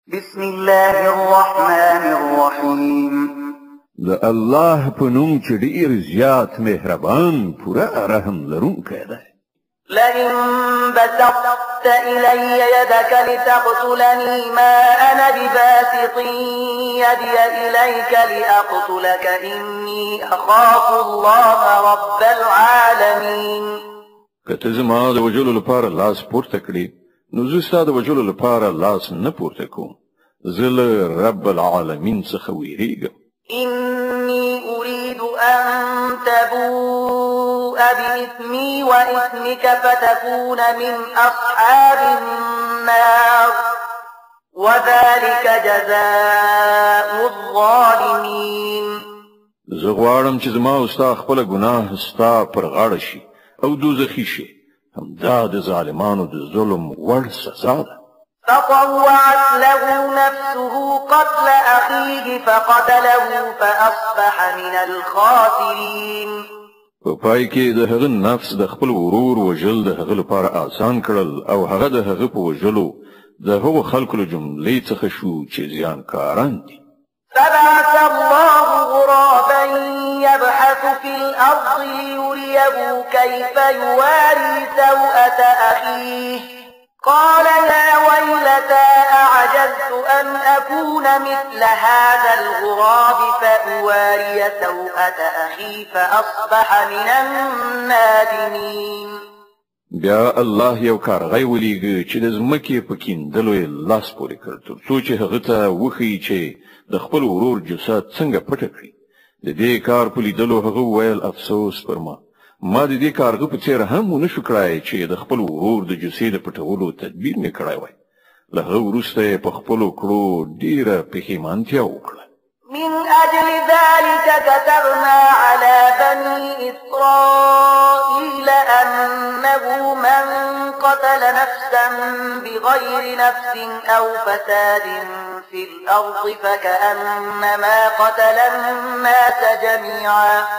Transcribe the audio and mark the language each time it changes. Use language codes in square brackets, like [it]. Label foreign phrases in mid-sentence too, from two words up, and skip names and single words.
[ar] بسم الله الرحمن الرحيم. [ps] د الله په نوم چې ډېر زیات مهربان پوره رحم لرونکی دی. [ar] لئن بسطت إلي يدك لتقتلني ما أنا بباسط يدي إليك لأقتلك إني أخاف الله رب العالمين. [ps] که ته زما د وجلو لپاره لاس پورته کړې نو زه ستا د وجلو لپاره لاس نه پورته کوم. زه له [ar] رب العالمین [ps] څخه ویریږم. [ar] إني أريد أن تبوء بإثمي وإثمك فتكون من أصحاب النار وذلك جزاء الظالمين. [ps] زه غواړم چې زما او ستا خپله ګناه ستا پر غاړه شي او دوزخي شي. همدا د ظالمانو د ظلم وړ سزا ده. [ar] فطوعت له نفسه قتل أخيه فقتله فأصبح من الخاسرين. [ps] په پای کې د هغه نفس د خپل ورور وژل د هغه لپاره آسان کړل او هغه د هغه په وژلو د هغو خلکو له جملې څخه شو چې زیانکاران دي. [ar] فبعث الله غرابا يبحث في الأرض ليريه كيف يواري سوءة أخيه قال يا ويلتى أعجزت أن أكون مثل هذا الغراب فأواري سوءة أخي فأصبح من النادمين. [ps] بیا الله یو کارغی ولیږه چې د ځمکې په کیندلو یې لاس پورې کړ تر څو چې هغه ته وښیي چې د خپل ورور جسد څنګه پټه کړي. د دې کار په لیدلو هغه وویل افسوس پر ما د دې کارغه په څیر هم ونه شو کړای چې د خپل ورور د جسد د پټولو تدبیر نه کړای وای. له هغه وروسته په خپلو کړو ډیره پښیمانتیا وکړه. [ar] من أجل ذلك كتبنا على بني إسرائيل أنه من قتل نفسا بغير نفس أو فساد في الأرض فكأنما قتل الناس جميعا